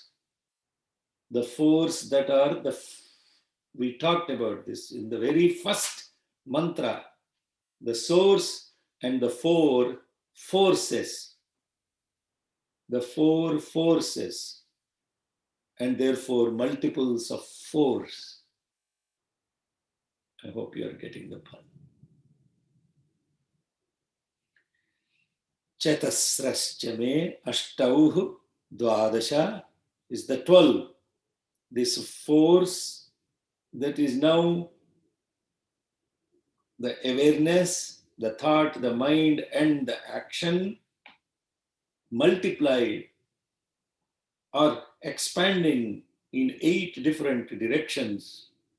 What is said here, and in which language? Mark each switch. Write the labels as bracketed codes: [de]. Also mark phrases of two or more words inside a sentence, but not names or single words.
[en] The force that are we talked about this in the very first mantra, the source and the four forces, the four forces, and therefore multiples of force. I hope you are getting the pun. [sa] चतस्रश्च मे अष्टौ द्वादश is the 12. [en] This force that is now the awareness, the thought, the mind, and the action multiplied or expanding in 8 different directions.